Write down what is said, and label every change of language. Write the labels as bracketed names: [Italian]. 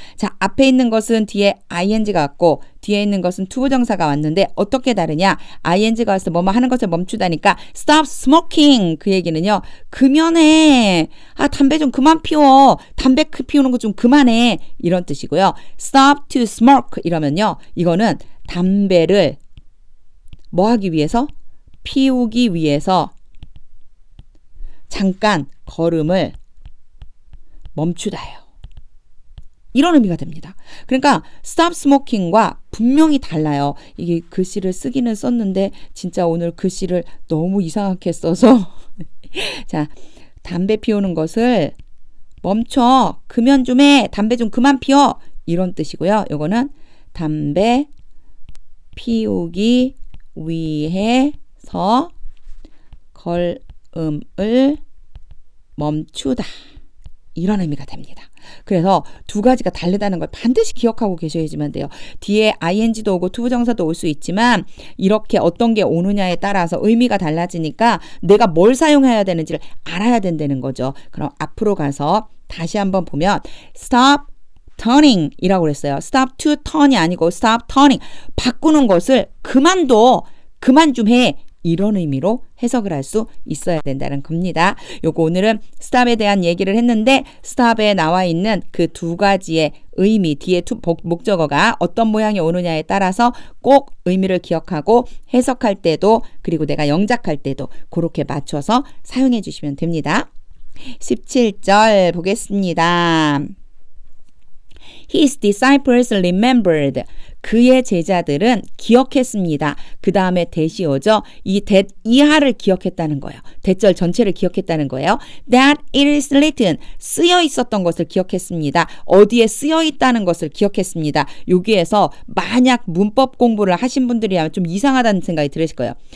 [Korean] 자, 앞에 있는 것은 뒤에 ing가 왔고 뒤에 있는 것은 투부정사가 왔는데 어떻게 다르냐? ing가 와서 뭐뭐 하는 것을 멈추다니까 [English] stop smoking [Korean] 그 얘기는요. 금연해. 아, 담배 좀 그만 피워. 담배 피우는 거 좀 그만해. 이런 뜻이고요. [English] stop to smoke [Korean] 이러면요. 이거는 담배를 뭐 하기 위해서? 피우기 위해서 잠깐 걸음을 멈추다예요. 이런 의미가 됩니다. 그러니까 [English] stop smoking [Korean] 과 분명히 달라요. 이게 글씨를 쓰기는 썼는데 진짜 오늘 글씨를 너무 이상하게 써서 자, 담배 피우는 것을 멈춰. 금연 좀 해. 담배 좀 그만 피워. 이런 뜻이고요. 요거는 담배 피우기 위해서 걸음을 멈추다. 이런 의미가 됩니다. 그래서 두 가지가 다르다는 걸 반드시 기억하고 계셔야지만 돼요. 뒤에 ing도 오고 투부정사도 올 수 있지만 이렇게 어떤 게 오느냐에 따라서 의미가 달라지니까 내가 뭘 사용해야 되는지를 알아야 된다는 거죠. 그럼 앞으로 가서 다시 한번 보면 [English] stop turning [Korean] 이라고 그랬어요. [English] stop to turn [Korean] 이 아니고 [English] stop turning. [Korean] 바꾸는 것을 그만둬. 그만 좀 해. 이런 의미로 해석을 할 수 있어야 된다는 겁니다. 요거 오늘은 stop에 대한 얘기를 했는데 stop에 나와 있는 그 두 가지의 의미 뒤에 목적어가 어떤 모양이 오느냐에 따라서 꼭 의미를 기억하고 해석할 때도 그리고 내가 영작할 때도 그렇게 맞춰서 사용해 주시면 됩니다. 17절 보겠습니다. [English] His disciples remembered. [Korean] 그의 제자들은 기억했습니다. 그 다음에 대시 오죠. 이 that 이하를 기억했다는 거예요. 대절 전체를 기억했다는 거예요. [English] That it is written. [Korean] 쓰여 있었던 것을 기억했습니다. 어디에 쓰여 있다는 것을 기억했습니다. 여기에서 만약 문법 공부를 하신 분들이라면 좀 이상하다는 생각이 들으실 거예요.